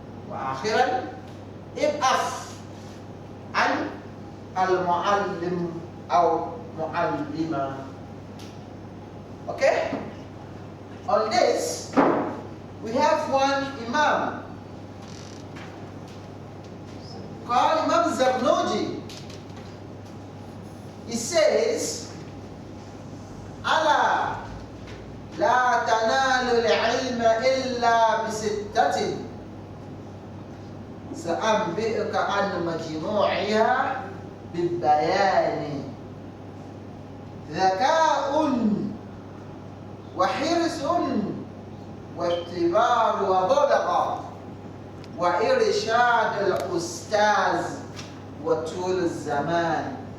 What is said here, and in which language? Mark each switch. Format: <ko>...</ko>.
<ar>وآخرا ابحث عن المعلم أو معلمة.</ar> <en>Okay? On this, we have one Imam called Imam Zarnoji. He says,</en> <ar>ألا لا تنال العلم إلا بستة سأنبئك عن مجموعها بالبيان: ذكاء وحرص واختبار وبلغة وإرشاد الأستاذ وطول الزمان.</ar>